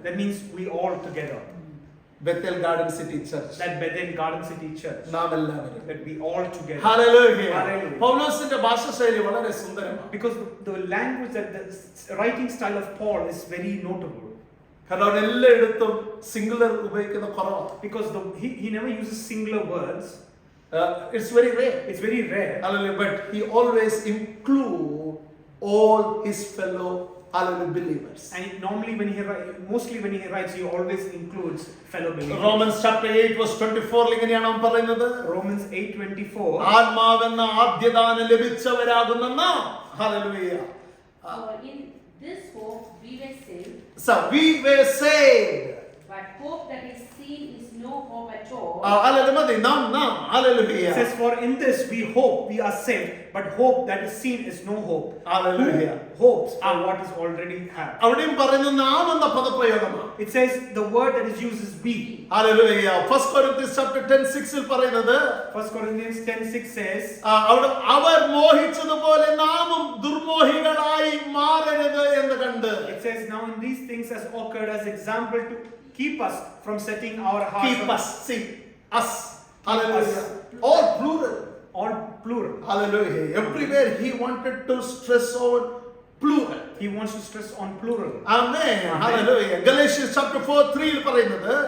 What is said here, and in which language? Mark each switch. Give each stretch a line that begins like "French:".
English: That means we all together. Bethel Garden City Church. That Bethel Garden City Church.
Malayalam: നാം എല്ലാവരും.
English: That we all together. Hallelujah. Hallelujah.
Malayalam: പൗലോസിന്റെ ഭാഷാശൈലി വളരെ സുന്ദരമാണ്.
English: Because the language, that the writing style of Paul is very notable.
Malayalam: കാരണം എല്ലായിടത്തും singular ഉപയോഗിക്കുന്ന കുറവാണ്.
English: Because he never uses singular words. It's very rare. It's very rare. Hallelujah. But he always include all his fellow believers. And normally mostly when he writes, he always includes fellow believers. Romans chapter 8 verse 24
Malayalam: ഇങ്ങനെയാണ് അവൻ പറയുന്നത്.
English: Romans 8:24.
Malayalam: ആത്മാവെന്ന ആദ്യദാനം ലഭിച്ചവരാകുന്ന നാം.
English: Hallelujah. In this hope we were saved. So we were saved. But hope that is seen is no hope at all. Hallelujah. It says, for in this we hope we are saved, but hope that is seen is no hope. Hallelujah. Who hopes for what is already had.
Malayalam: അവിടെയും പറയുന്നത് നാം എന്ന പദപ്രയോഗമാണ്.
English: It says the word that is used is we. Hallelujah. 1 Corinthians chapter 10:6
Malayalam: ൽ പറയുന്നത്
English: 1 Corinthians 10:6 says,
Malayalam: അവർ മോഹിച്ചതുപോലെ നാമും ദുർമോഹികളായി മാറരുത് എന്ന് കണ്ട്.
English: It says, now in these things has occurred as example to keep us from setting our hearts. Keep us, see us. Hallelujah. All plural. All plural. Hallelujah. Everywhere he wanted to stress on plural. He wants to stress on plural. Amen. Hallelujah. Galatians chapter 4:3
Malayalam: ൽ പറയുന്നത്